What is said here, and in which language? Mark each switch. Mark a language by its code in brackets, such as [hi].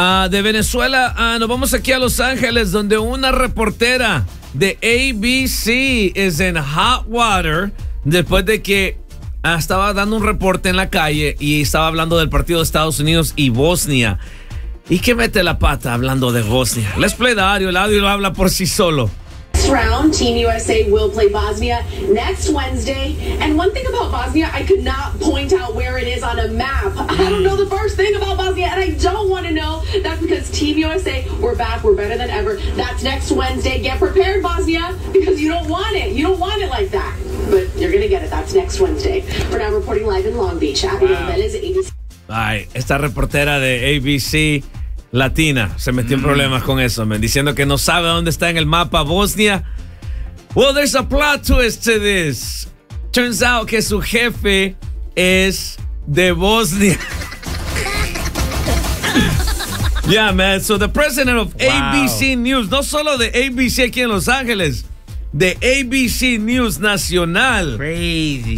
[es] De Venezuela, nos vamos aquí a Los Ángeles, donde una reportera de ABC [en] is in hot water [es] después de que estaba dando un reporte en la calle y estaba hablando del partido de Estados Unidos y Bosnia. ¿Y qué mete la pata hablando de Bosnia? [en] Let's play the audio. [es] El audio lo habla por sí solo. [en] Round Team USA will play Bosnia next Wednesday. And one thing about Bosnia, I could not point out where it is on a map. I don't know the first thing about Bosnia, and I don't want to know. That's because Team USA, we're back, we're better than ever. That's next Wednesday. Get prepared, Bosnia, because you don't want it. You don't want it like that. But you're gonna get it. That's next Wednesday. For now, reporting live in Long Beach. Wow. ABC. [es] Ay, esta reportera de ABC Latina se metió en problemas con eso, man, diciendo que no sabe dónde está en el mapa Bosnia. [en] Well, there's a plot twist to this. Turns out [es] que su jefe es de Bosnia. [en] Yeah, man. So the president of ABC News, [es] no solo de ABC aquí en Los Ángeles, de ABC News Nacional. [en] Crazy.